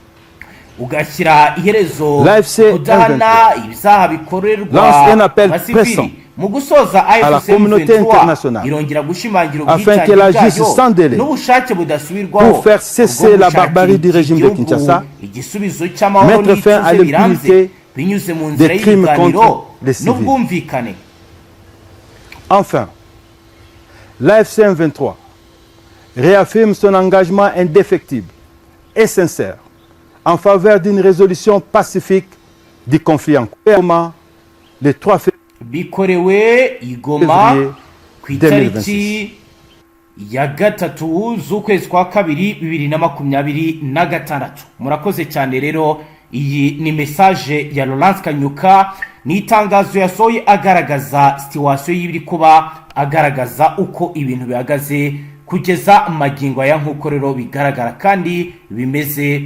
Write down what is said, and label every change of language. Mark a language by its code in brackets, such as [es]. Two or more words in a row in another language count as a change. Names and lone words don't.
[fr] L'AFC M23 lance un appel pressant à la communauté internationale afin qu'elle agisse sans délai pour faire cesser la barbarie du régime de Kinshasa, mettre fin à l'impunité des crimes contre les civils. Enfin, l'AFC M23 réaffirme son engagement indéfectible et sincère en faveur d'une résolution pacifique du conflit en cours le 3 [rw] bikorewe Igoma ku itariki ya gatatu z'ukwezi kwa kabiri 2026. Murakoze cyane rero. Iyi ni message ya Laurence Kanyuka, ni itangazo yasohoye agaragaza situation y'ibiri kuba, agaragaza uko ibintu bihagaze kugeza magingo aya nkuko rero bigaragara kandi bimeze.